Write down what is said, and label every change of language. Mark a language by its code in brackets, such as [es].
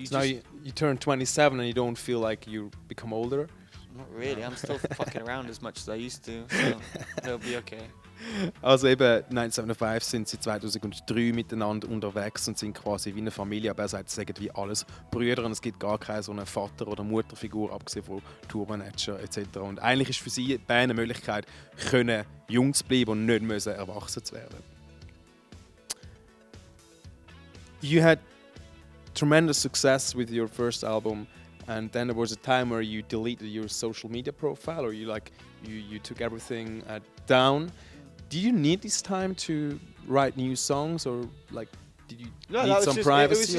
[en] now you turn 27 and you don't feel like you become older? Not really. I'm still fucking around as much as I used to, so it'll be okay. [de] Also eben 1975 sind sie 2003 miteinander unterwegs und sind quasi wie eine Familie, aber er sagt, es sind wie alles Brüder und es gibt gar keine so eine Vater- oder Mutterfigur, abgesehen von Tourmanager etc. Und eigentlich ist für sie die Band eine Möglichkeit, können jung zu bleiben und nicht müssen erwachsen zu werden. [en] You had tremendous success with your first album, and then there was a time where you deleted your social media profile, or you took everything down. Do you need this time to write new songs, or like did you need some privacy?